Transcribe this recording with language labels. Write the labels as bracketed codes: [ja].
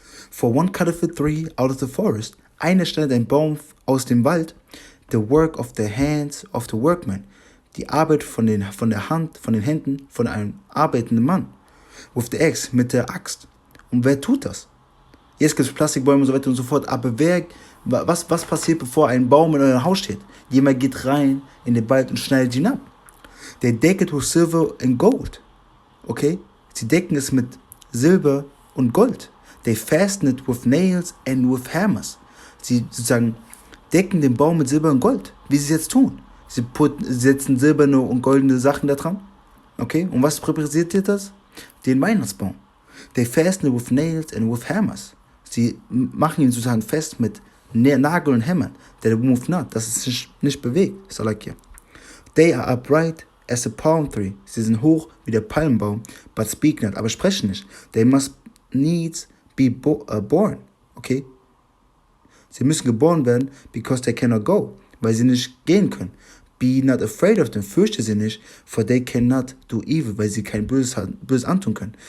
[en] For one cutteth a tree out of the forest, [de] einer schneidet einen Baum aus dem Wald, [en] the work of the hands of the workman, [de] die Arbeit von den Händen von einem arbeitenden Mann. [en] With the axe, [de] mit der Axt. Und wer tut das? Jetzt gibt es Plastikbäume und so weiter und so fort, aber was passiert, bevor ein Baum in eurem Haus steht? Jemand geht rein in den Wald und schneidet ihn ab. [en] They deck it with silver and gold. Okay? [de] Sie decken es mit Silber und Gold. [en] They fasten it with nails and with hammers. [de] Sie sozusagen decken den Baum mit Silber und Gold, wie sie es jetzt tun. Sie setzen silberne und goldene Sachen da dran. Okay? Und was repräsentiert das? Den Weihnachtsbaum. [en] They fasten it with nails and with hammers. [de] Sie machen ihn sozusagen fest mit Nagel und Hämmern. [en] That it move not, [de] dass es sich nicht bewegt. Salakia. [en] They are upright as a palm tree. [de] Sie sind hoch wie der Palmbaum, [en] but speak not, [de] aber sprechen nicht. [en] They must needs be born. Okay? [de] Sie müssen geboren werden, [en] because they cannot go, [de] weil sie nicht gehen können. [en] Be not afraid of them, [de] fürchte sie nicht, [en] for they cannot do evil, [de] weil sie kein Böses antun können.